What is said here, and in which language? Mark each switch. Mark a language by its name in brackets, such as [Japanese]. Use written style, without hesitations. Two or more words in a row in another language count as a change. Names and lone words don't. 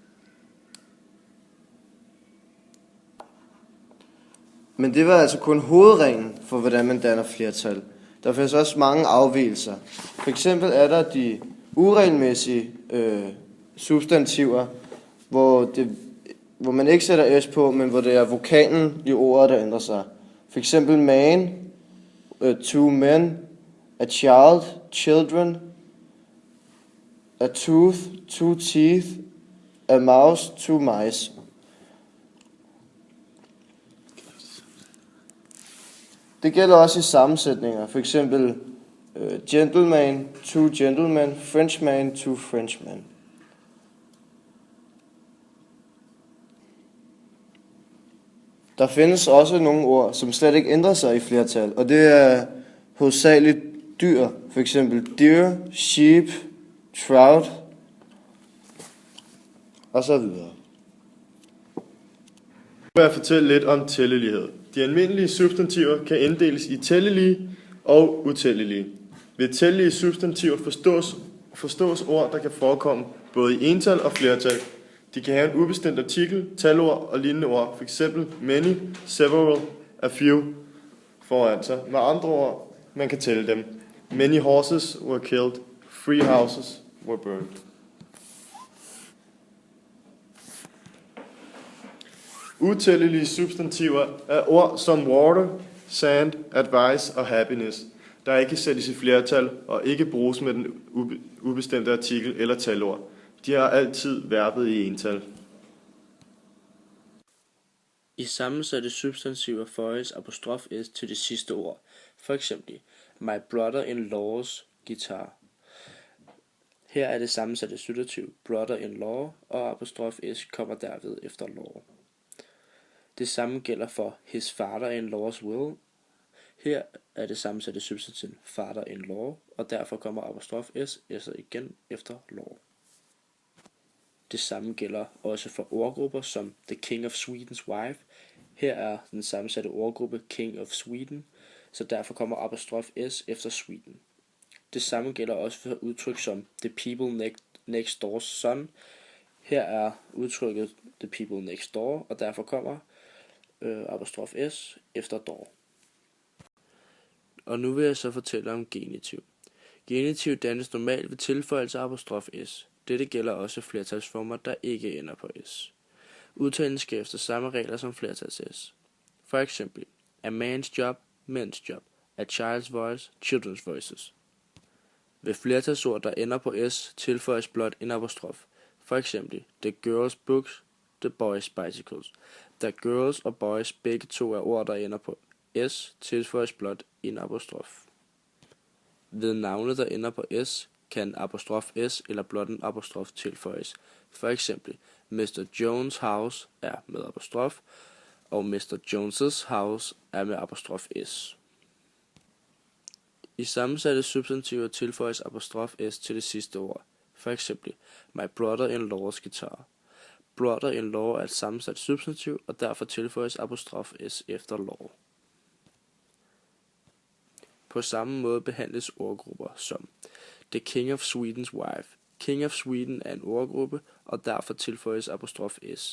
[Danish] Men det var altså kun hovedreglen for, hvordan man danner flertal. Der findes også mange afvigelser. For eksempel er der de uregelmæssige substantiver, hvor man ikke sætter s på, men hvor det er vokalen i ordet, der ændrer sig. For eksempel man, [English] two men, a child, children, a tooth, two teeth, a mouse, two mice. [Danish] Det gælder også i sammensætninger. For eksempel [English] gentleman, two gentlemen, Frenchman, two Frenchmen. [Danish] Der findes også nogle ord, som slet ikke ændrer sig i flertal, og det er hovedsageligt dyr. For eksempel [English] deer, sheep, trout [Danish] og så videre. Nu vil jeg fortælle lidt om tællelighed. De almindelige substantiver kan inddeles i tællelige og utællelige. Ved tællelige substantiver forstås ord, der kan forekomme både i ental og flertal. De kan have en ubestemt artikel, talord og lignende ord, f.eks. [English] many, several, a few [Danish] foran sig. Med andre ord, man kan tælle dem. [English] Many horses were killed, 3 houses were burned. [Danish] Utællelige substantiver er ord som [English] water, sand, advice [Danish] og happiness, der ikke sættes i flertal og ikke bruges med den ubestemte artikel eller talord. De har altid verbet i ental. I sammensatte substantiver føjes apostrof s til det sidste ord. For eksempel, [English] my brother-in-laws guitar. [Danish] Her er det sammensatte substantiv brother-in-law, og apostrof s kommer derved efter law. Det samme gælder for [English] his father-in-law's will. [Danish] Her er det sammensatte substantiv father-in-law, og derfor kommer apostrof s igen efter law. Det samme gælder også for ordgrupper som [English] the king of Sweden's wife. [Danish] Her er den sammensatte ordgruppe [English] king of Sweden, [Danish] så derfor kommer apostrof s efter Sweden. Det samme gælder også for udtryk som [English] the people next door's son. [Danish] Her er udtrykket [English] the people next door, [Danish] og derfor kommer apostrof s efter door. Og nu vil jeg så fortælle om genitiv. Genitiv dannes normalt ved tilføjelse af apostrof s. Dette gælder også flertalsformer, der ikke ender på s. Udtalen sker efter samme regler som flertals s. For eksempel, [English] a man's job, men's job, a child's voice, children's voices. [Danish] Ved flertalsord, der ender på s, tilføjes blot en apostrof. For eksempel, [English] the girls' books, the boys' bicycles. [Danish] Da girls og boys begge to er ord, der ender på s, tilføjes blot en apostrof. Ved navne, der ender på s, kan apostrof s eller blot en apostrof tilføjes. For eksempel, Mr. Jones' house er med apostrof, og Mr. Jones' house er med apostrof s. I sammensatte substantiver tilføjes apostrof s til det sidste ord. For eksempel, [English] my brother-in-law's guitar. [Danish] Brother-in-law er et sammensat substantiv, og derfor tilføjes apostrof s efter law. På samme måde behandles ordgrupper som [English] the king of Sweden's wife. King of Sweden [Danish] er en ordgruppe, og derfor tilføjes apostrof s.